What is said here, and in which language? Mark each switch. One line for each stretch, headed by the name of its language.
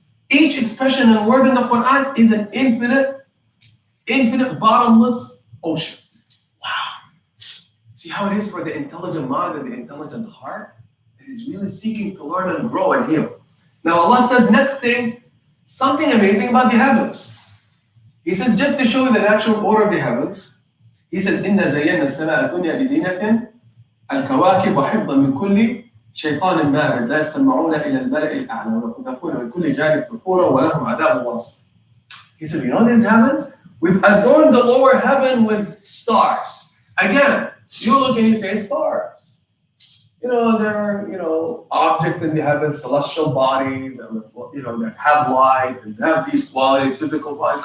English: Each expression and word in the Quran is an infinite, bottomless ocean. Wow. See how it is for the intelligent mind and the intelligent heart? It is really seeking to learn and grow and heal. Now Allah says next thing, something amazing about the heavens. He says, just to show you the natural order of the heavens, he says,
Arabic: إِنَّا زَيَّنَّا السَّمَاءَ الدُّنْيَا بِزِينَةٍ الْكَوَاكِبَ وَحِفْظًا مِنْ كُلِّ شَيْطَانٍ مَارِدٍ لَا يَسْمَعُونَ إِلَى الْمَلَإِ الْأَعْلَى وَيَقْذَفُونَ مِنْ كُلِّ جَانِبٍ دُحُورًا وَلَهُمْ عَذَابٌ وَاصِبٌ.
English: He says, you know these heavens? We've adorned the lower heaven with stars. Again, you look and you say stars. There are, objects in the heavens, celestial bodies, that have light and have these qualities, physical qualities.